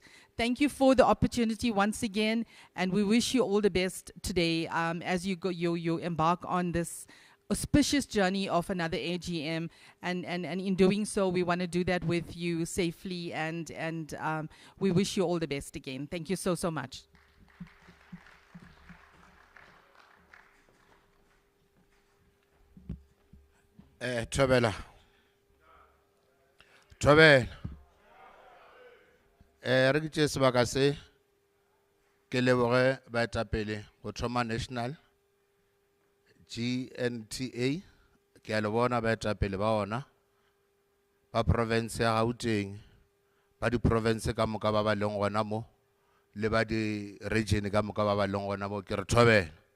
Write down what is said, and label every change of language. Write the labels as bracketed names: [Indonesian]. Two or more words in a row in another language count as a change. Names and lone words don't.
[English] Thank you for the opportunity once again, and we wish you all the best today as you embark on this auspicious journey of another AGM, and in doing so, we want to do that with you safely, and we wish you all the best again. Thank you so much. [Northern Sotho] Tobela. Re ke tse sebaka se ke leboge baetapele go thoma national GNTA, ke a le bona baetapele ba ona ba province ya Gauteng, ba di province ka moka ba ba leng gona mo le ba di region ka moka ba ba leng gona mo ke re thobela.